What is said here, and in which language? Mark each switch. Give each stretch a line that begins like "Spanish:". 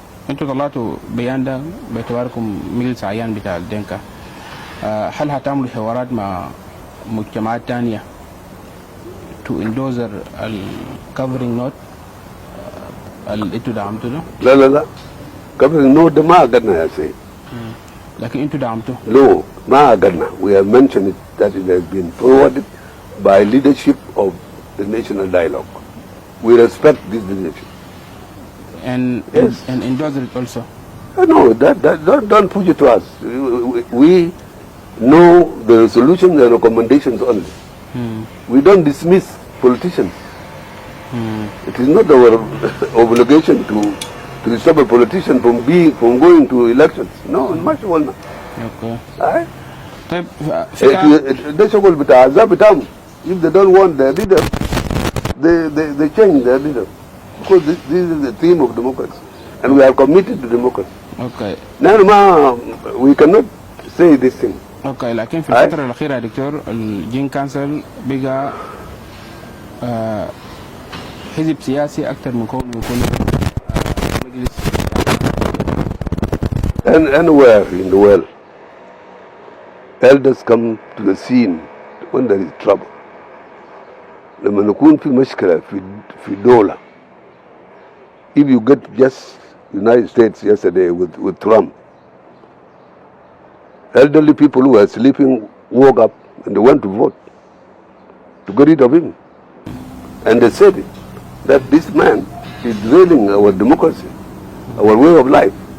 Arabic: انتوا طلعتوا بيان ده باعتباركم مجلس عيان بتاع الدنكا. هل هتعملوا حوارات مع مجتمعات تانية
English: to endorse covering note
Arabic: اللي انتوا دعمتوا ده؟ لا covering note ده ما قدرنا يا سيد. لكن انتوا دعمتوه؟
English: No,
Arabic: ما قدرنا.
English: We have mentioned it that it has been forwarded by leadership of the national dialogue. We respect this leadership. And yes. And endorse it also. No, don't push it to us. We know the resolutions and recommendations only. We don't dismiss politicians. It is not our obligation to stop a politician from going to elections. No, much more. Okay. Alright?
Arabic: طيب ده شغل بتاع الأحزاب بتاعهم.
English: If they don't want their leader, they change their leader. Because this is the theme of democracy, and we are committed to democracy. Okay. Now, we cannot say this thing.
Arabic: Okay, لكن في الفترة الأخيرة يا دكتور الجين كانسل بقى حزب سياسي أكثر من كونه يكون مجلس.
English: And anywhere in the world, elders come to the scene when there is trouble.
Arabic: لما نكون في مشكلة في دولة.
English: If you get just United States yesterday with Trump, elderly people who were sleeping woke up and they went to vote to get rid of him. And they said that this man is derailing our democracy, our way of life.